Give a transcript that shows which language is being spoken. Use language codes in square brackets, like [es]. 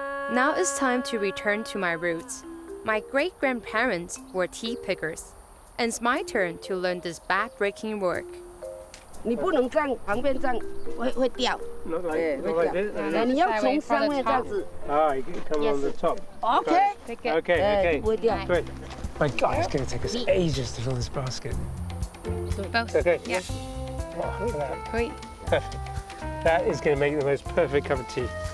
[en] Now it's time to return to my roots. My great-grandparents were tea pickers, and it's my turn to learn this back-breaking work. [zh] 你不能这样，旁边这样会掉。对，会掉。你要从上面这样子。 [en] Ah, you can come on the top. OK。 Okay. [zh] 不会掉。 [en] Great. My God, it's going to take us ages to fill this basket. Both. Okay. Yeah. Oh, look at that. Great. Perfect. That is going to make the most perfect cup of tea.